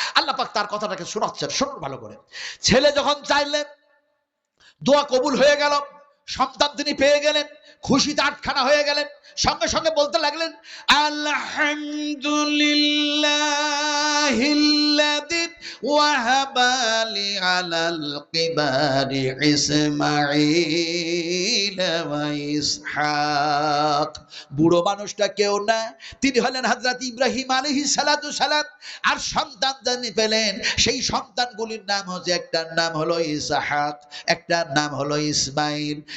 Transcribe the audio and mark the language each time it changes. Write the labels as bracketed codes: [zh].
[bn] আল্লাহ পাক তার কথাটাকে শোনাচ্ছেন, শুনুন ভালো করে। ছেলে যখন চাইলেন, দোয়া কবুল হয়ে গেল, সন্তান তিনি পেয়ে গেলেন, খুশিতে আটখানা হয়ে গেলেন। সঙ্গে সঙ্গে বলতে লাগলেন, [ar] আলহামদুলিল্লাহিল্লাযী وهب لي على الكبر إسماعيل وإسحاق। [bn] বুড়ো মানুষটা কেউ না, তিনি হলেন হযরত ইব্রাহিম আলাইহিস সালাতু সালাম। আর সন্তান জানি পেলেন, সেই সন্তানগুলির নাম হচ্ছে, একটার নাম হলো ইসহাক, একটার নাম হলো ইসমাইল।